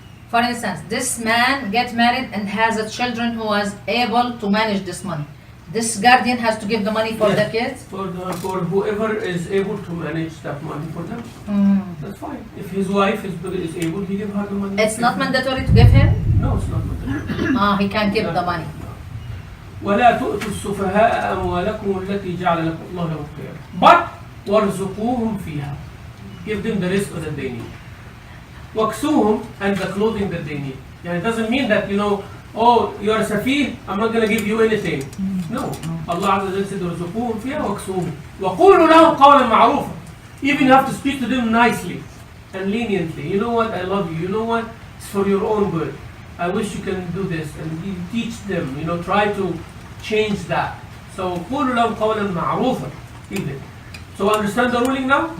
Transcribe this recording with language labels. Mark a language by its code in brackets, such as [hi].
[en] For instance, this man get married and has a children who was able to manage this money. This guardian has to give the money for Yes. the kids? For whoever is able to manage that money for them. That's fine. If his wife is able, he give her the money. It's not mandatory to give him? No, it's not mandatory. He can keep the money. [ar] ولا تؤتوا السفهاء أموالكم التي جعل لكم الله لهم قياما. But وارزقوهم فيها. [en] Give them the rest that they need. واكسوهم, and the clothing that they need. It doesn't mean that oh, you're a safih, I'm not going to give you anything. No. Allah Azza wa Jalla said, [ar] وارزقوهم فيها واكسوهم وقولوا لهم قولا معروفا. [en] Even you have to speak to them nicely and leniently. You know what? I love you. You know what? It's for your own good. I wish you can do this, and you teach them. Try to change that. So [ar] قولوا لهم قولا معروفا. [en] Even. So understand the ruling now?